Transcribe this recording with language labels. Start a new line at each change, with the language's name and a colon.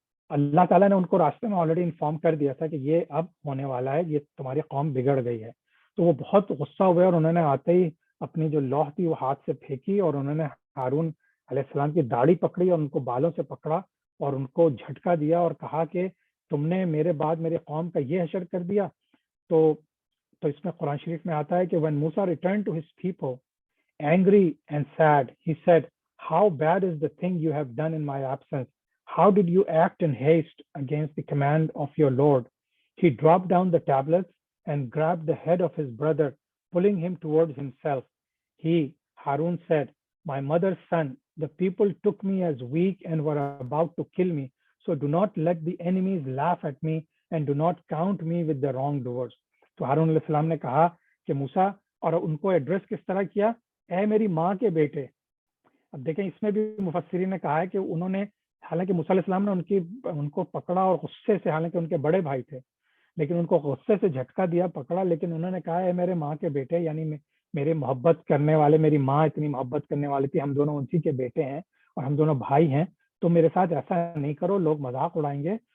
Hindi: अल्लाह ताला ने उनको रास्ते में ऑलरेडी इन्फॉर्म कर दिया था कि ये अब होने वाला है, ये तुम्हारी कौम बिगड़ गई है। तो वो बहुत गुस्सा हुए और उन्होंने आते ही अपनी जो लौह थी वो हाथ से फेंकी और उन्होंने हारून अलैहिस्सलाम की दाढ़ी पकड़ी और उनको बालों से पकड़ा और उनको झटका दिया और कहा कि तुमने मेरे बाद मेरे कौम का ये हशर कर दिया। तो इसमें कुरान शरीफ में आता है कि
English: when Musa returned to his people angry and sad, he said, how bad is the thing you have done in my absence? How did you act in haste against the command of your Lord? He dropped down the tablets and grabbed the head of his brother, pulling him towards himself. He, Harun, said, my mother's son, the people took me as weak and were about to kill me. So do not let the enemies laugh at me and do not count me with the wrongdoers.
Hindi: तो हारून अलैहिस्सलाम ने कहा कि मूसा, और उनको address किस तरह किया, ऐ मेरी माँ के बेटे। अब देखें, इसमें भी मुफस्सिरीन ने कहा है कि उन्होंने, हालांकि मूसा अलैहिस्सलाम ने उनको पकड़ा और गुस्से से, हालांकि उनके बड़े भाई थे, लेकिन उनको गुस्से से झटका दिया, पकड़ा, लेकिन उन्होंने कहा है मेरे माँ के बेटे, यानी मेरे मोहब्बत करने वाले, मेरी माँ इतनी मोहब्बत करने वाली थी, हम दोनों उसी के बेटे हैं और हम दोनों भाई हैं, तो मेरे साथ ऐसा नहीं करो, लोग मजाक उड़ाएंगे।